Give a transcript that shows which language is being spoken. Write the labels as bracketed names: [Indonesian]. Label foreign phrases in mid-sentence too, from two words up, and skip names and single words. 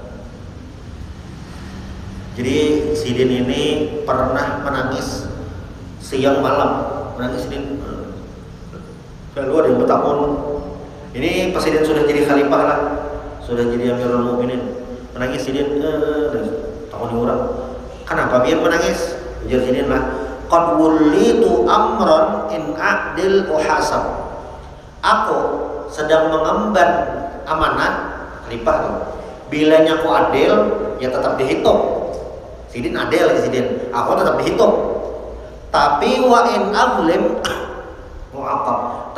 [Banjar] Jadi Sidin ini pernah menangis siang malam, menangis Sidin. Lalu ada yang bertakun. Ini pas Sidin sudah jadi khalifah lah, sudah jadi Amirul Mukminin. Menangis Sidin, takun orang. Kenapa biar menangis? Ujar Sidin lah, [Arabic] qad wulitu amran in a'dil uhasab. [Indonesian] Aku sedang mengemban amanah khalifah tuh. [Banjar] Bilanya aku adil, ya tetap dihitung. Sidin adil ya Sidin, aku tetap dihitung. [Arabic] Tapi wa in azlim mu'aqab.